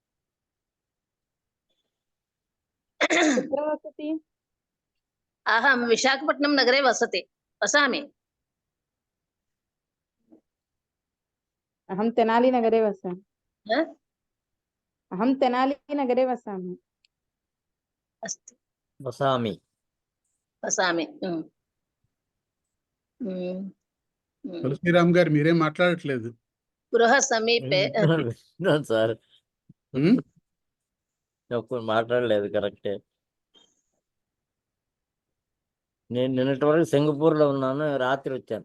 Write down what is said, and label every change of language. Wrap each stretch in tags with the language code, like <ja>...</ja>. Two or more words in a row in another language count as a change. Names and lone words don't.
<sa>कुत्र वसति? अहं विशाखपट्टनं नगरे वसामि. अहं तेनाली नगरे वसामि. अस्तु, వసామి.</sa> <te>తులసిరామ్ గారు మీరేం మాట్లాడట్లేదు.</te> <sa>గృహ సమీపే</sa> <te>సార్ మాట్లాడలేదు. కరెక్టే. నేను నిన్నటి వరకు సింగపూర్ లో ఉన్నాను, రాత్రి వచ్చాను.</te>